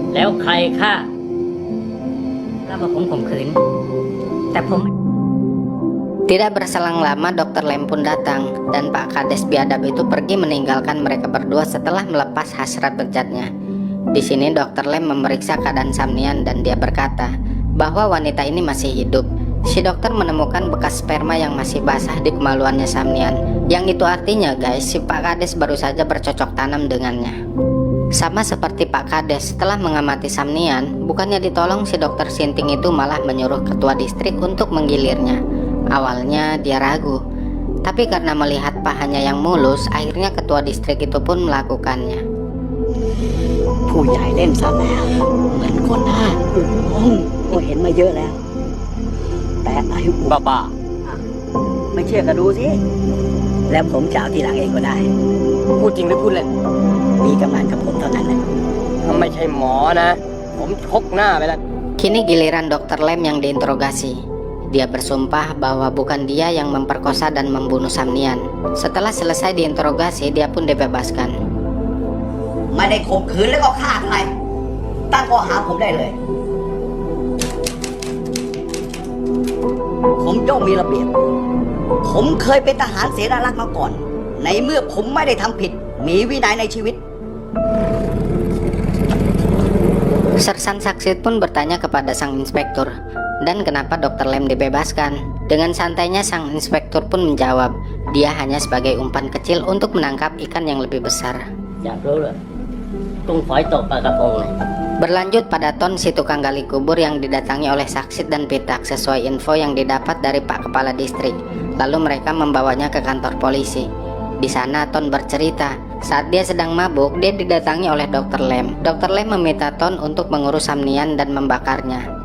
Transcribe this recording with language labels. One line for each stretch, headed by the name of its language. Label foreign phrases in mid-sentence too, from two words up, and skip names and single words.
Thai: แล้วใครฆ่าแล้วว่าผมข่มขืนแต่ผม
Indonesian: Tidak berselang lama Dr. Lem pun datang dan Pak Kades biadab itu pergi meninggalkan mereka berdua setelah melepas hasrat bejatnya. Di sini Dr. Lem memeriksa keadaan Samnian dan dia berkata bahwa wanita ini masih hidup. Si dokter menemukan bekas sperma yang masih basah di kemaluannya Samnian. Yang itu artinya guys, si Pak Kades baru saja bercocok tanam dengannya. Sama seperti Pak Kades, setelah mengamati Samnian, bukannya ditolong, si dokter Sinting itu malah menyuruh ketua distrik untuk menggilirnya. Awalnya dia ragu, tapi karena melihat pahanya yang mulus, akhirnya ketua distrik itu pun melakukannya.
Thai: ผู้ใหญ่เล่นซะแล้วเหมือนคนหน้าอุโมงค์ก็เห็นมาเยอะแล้ว แต่อายุ บ้า ไม่เชื่อก็ดูสิ แล้วผมจะเอาทีหลังเองก็ได้ ๆพูดจริงหรือพูดเล่น มีกำนันกับผมเท่านั้นแหละ ถ้าไม่ใช่หมอนะ ผมชกหน้าไปแล้ว
Indonesian: Kini giliran Dr. Lem yang diinterogasi. Dia bersumpah bahwa bukan dia yang memperkosa dan membunuh Samnian. Setelah selesai diinterogasi, dia pun dibebaskan.
Thai: ไม่ได้ข่มขืนแล้วก็ฆ่าใคร ตั้งข้อหาผมได้เลย ผมย่อมมีระเบียบ ผมเคยเป็นทหารเสนารักษ์มาก่อน ในเมื่อผมไม่ได้ทำผิด มีวินัยในชีวิต
Indonesian: Sersan Saksit pun bertanya kepada sang inspektur, dan kenapa Dr. Lem dibebaskan? Dengan santainya sang inspektur pun menjawab, dia hanya sebagai umpan kecil untuk menangkap ikan yang lebih besar.
Thai: อยากรู้เลยกุ้งฝอยตกปลากระพงเลย
Indonesian: Berlanjut pada Ton, si tukang gali kubur yang didatangi oleh Saksit dan Pitak sesuai info yang didapat dari Pak Kepala Distrik. Lalu mereka membawanya ke kantor polisi. Di sana Ton bercerita, saat dia sedang mabuk, dia didatangi oleh Dr. Lem. Dr. Lem meminta Ton untuk mengurus Samnian dan membakarnya.